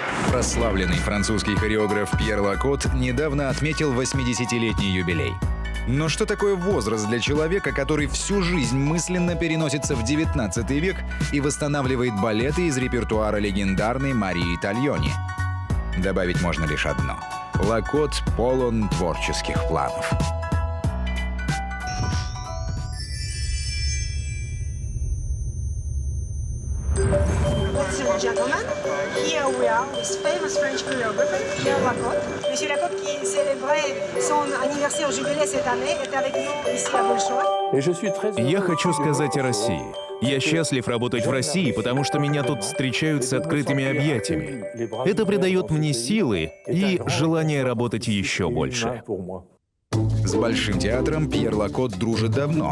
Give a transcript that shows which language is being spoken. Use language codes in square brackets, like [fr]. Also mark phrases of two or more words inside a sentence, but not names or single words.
[ru] Прославленный французский хореограф Пьер Лакот недавно отметил 80-летний юбилей. Но что такое возраст для человека, который всю жизнь мысленно переносится в 19 век и восстанавливает балеты из репертуара легендарной Марии Тальони? Добавить можно лишь одно. Лакот полон творческих планов. [en] Ladies and gentlemen, here we are with famous French choreographer Pierre Lacôte. [fr] Monsieur Lacôte, qui célébrait son anniversaire jubilé cette année, est avec nous ici à Большой. [ru] Я хочу сказать о России. Я счастлив работать в России, потому что меня тут встречают с открытыми объятиями. Это придает мне силы и желание работать еще больше. С Большим театром Пьер Лакот дружит давно.